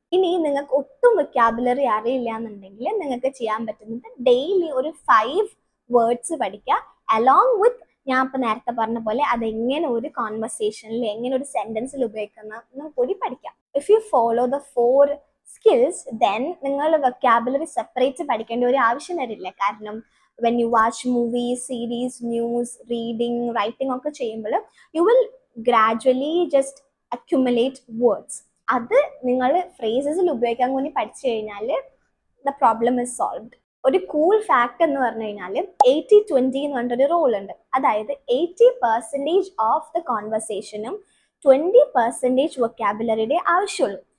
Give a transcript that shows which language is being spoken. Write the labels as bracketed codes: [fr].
[ml] ഇനി നിങ്ങൾക്ക് ഒട്ടും വൊക്കാബുലറി അറിയില്ല എന്നുണ്ടെങ്കിൽ നിങ്ങൾക്ക് ചെയ്യാൻ പറ്റുന്നത് ഡെയിലി ഒരു 5 വേർഡ്സ് പഠിക്കുക, അലോങ് വിത്ത് ഞാൻ ഇപ്പം നേരത്തെ പറഞ്ഞ പോലെ അതെങ്ങനെ ഒരു കോൺവെർസേഷനിൽ എങ്ങനെ ഒരു സെന്റൻസിൽ ഉപയോഗിക്കുന്ന കൂടി പഠിക്കാം. [en] if you follow the 4 skills then [ml] നിങ്ങൾ വൊക്കാബുലറി സെപ്പറേറ്റ് പഠിക്കേണ്ട ഒരു ആവശ്യം വരില്ല. [en] കാരണം when you watch movies, series, news, reading, writing [ml] ഒക്കെ ചെയ്യുമ്പോൾ [en] you will gradually just accumulate words. [ml] അത് നിങ്ങൾ ഫ്രേസസിൽ ഉപയോഗിക്കാൻ കൂടി പഠിച്ചു കഴിഞ്ഞാൽ [en] the problem is solved. [ml] ഒരു കൂൾ ഫാക്ട് എന്ന് പറഞ്ഞു കഴിഞ്ഞാൽ 80-20 എന്ന് പറഞ്ഞൊരു റൂൾ ഉണ്ട്. അതായത് [en] 80% of the [ml] കോൺവെർസേഷനും 20% വൊക്കാബുലറിയുടെ ആവശ്യമുള്ളൂ.